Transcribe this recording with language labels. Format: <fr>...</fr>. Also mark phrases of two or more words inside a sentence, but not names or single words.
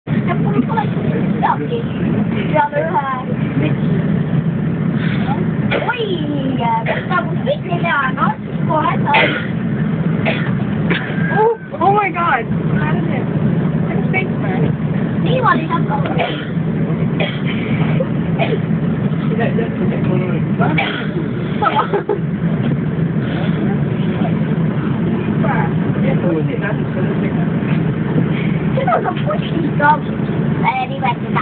<et>ja mul pole midagi peale ühe mütsi. Oi, nagu mütsi teha, no siis kohe sai.</et> <en>Oh my god! How did it? It's fake man.</en> <et>Niimoodi saab ka. Seda saab kuskist ka nimetada.</et>